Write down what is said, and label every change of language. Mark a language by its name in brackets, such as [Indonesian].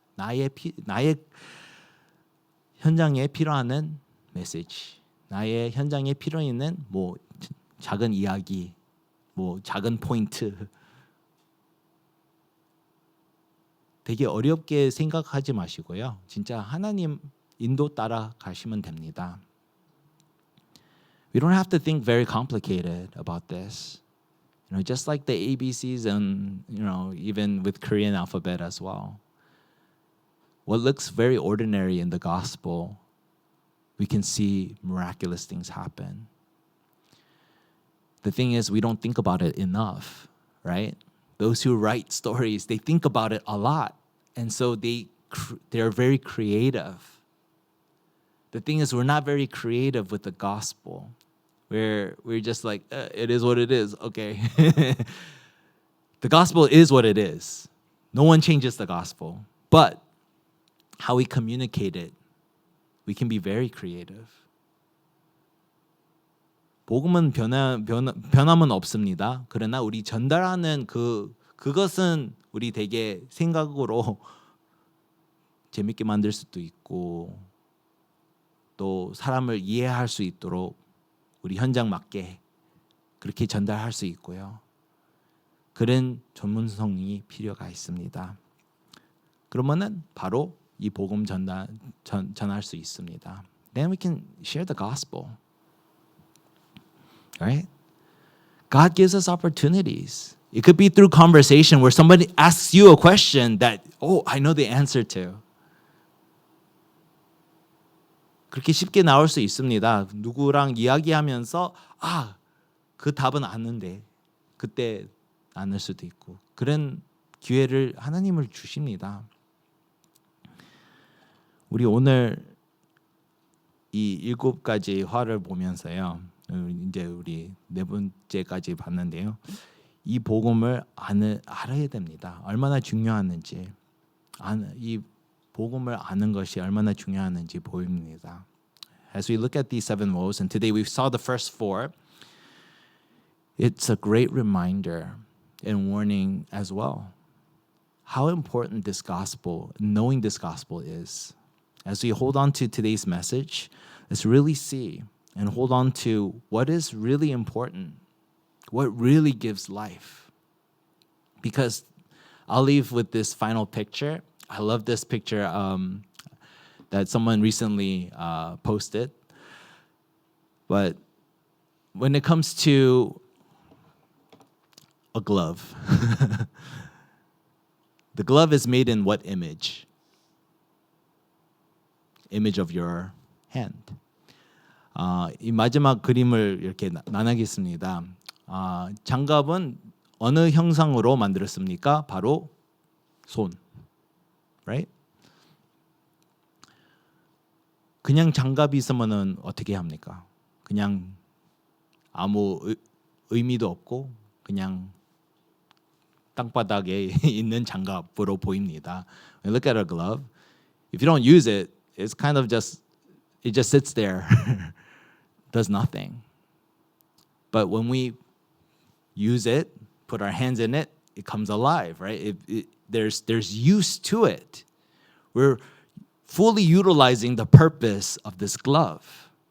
[Korean] 나의 현장에 필요한 메시지, 나의 현장에 필요 있는 뭐 작은 이야기, 뭐 작은 포인트. 되게 어렵게 생각하지 마시고요. 진짜 하나님 인도 따라 가시면 됩니다. [English] We don't have to think very complicated about this. Just like the ABCs and even with Korean alphabet as well. What looks very ordinary in the gospel, we can see miraculous things happen. The thing is, we don't think about it enough, right? Those who write stories, they think about it a lot. And so they're very creative. The thing is, we're not very creative with the gospel. We're just like, it is what it is, okay. The gospel is what it is. No one changes the gospel. But how we communicate it, we can be very creative. [Korean] 복음은 변함은 없습니다. 그러나 우리 전달하는 그것은 우리 되게 생각으로 재밌게 만들 수도 있고 또 사람을 이해할 수 있도록 우리 현장 맞게 그렇게 전달할 수 있고요. 그런 전문성이 필요가 있습니다. 그러면은 바로 이 복음 전할 수 있습니다. [English] Then we can share the gospel. Right? God gives us opportunities. It could be through conversation where somebody asks you a question that, I know the answer to. [Korean] 그렇게 쉽게 나올 수 있습니다. 누구랑 이야기하면서 그 답은 아는데 그때 않을 수도 있고 그런 기회를 하나님을 주십니다. 우리 오늘 이 7가지 화를 보면서요. 이제 우리 4번째까지 봤는데요. 이 복음을 알아야 됩니다. 얼마나 중요한지. 이 복음을 아는 것이 얼마나 중요한지 보입니다. [English] As we look at these 7 woes, and today we saw the first 4, it's a great reminder and warning as well. How important this gospel, knowing this gospel is. As we hold on to today's message, let's really see and hold on to what is really important, what really gives life. Because I'll leave with this final picture. I love this picture that someone recently posted. But when it comes to a glove, the glove is made in what image? Image of your hand. [Korean] 이 마지막 그림을 이렇게 나누겠습니다. 장갑은 어느 형상으로 만들었습니까? 바로 손. [English] Right? [Korean] 그냥 장갑이 있으면은 어떻게 합니까? 그냥 아무 의미도 없고 그냥 땅바닥에 있는 장갑으로 보입니다. [English] When you look at a glove, if you don't use it, it's kind of it just sits there, does nothing. But when we use it, put our hands in it, it comes alive, right? There's use to it. We're fully utilizing the purpose of this glove.